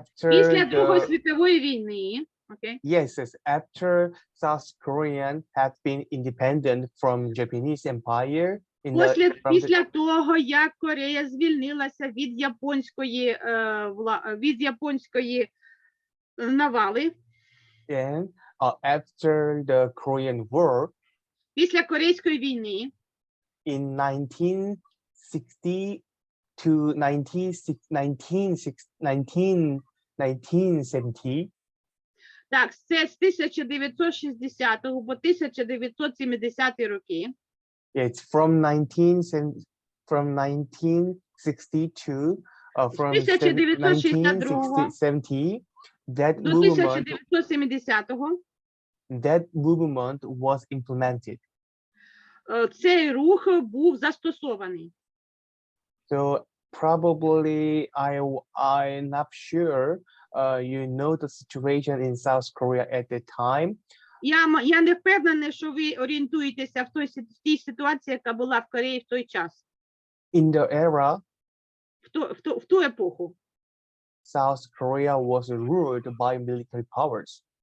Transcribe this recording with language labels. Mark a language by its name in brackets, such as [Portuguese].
[Ukrainian] Після Другої світової війни, okay? [English] Yes, after South Korean had been independent from Japanese Empire [Ukrainian] Після того, як Корея звільнилася від японської навали, [English] and after the Korean War, [Ukrainian] після Корейської війни, [English] in 1960 to 1970, [Ukrainian] так, це з 1960 по 1970 роки. [English] It's from 1962 from 1970 that movement was implemented. [Ukrainian] Цей рух був застосований. [English] So probably I'm not sure you know the situation in South Korea at the time. [Ukrainian] Я не впевнена, що ви орієнтуєтеся в тій ситуації, яка була в Кореї в той час. [English] In the era, [Ukrainian] в ту епоху. [English] South Korea was ruled by military powers.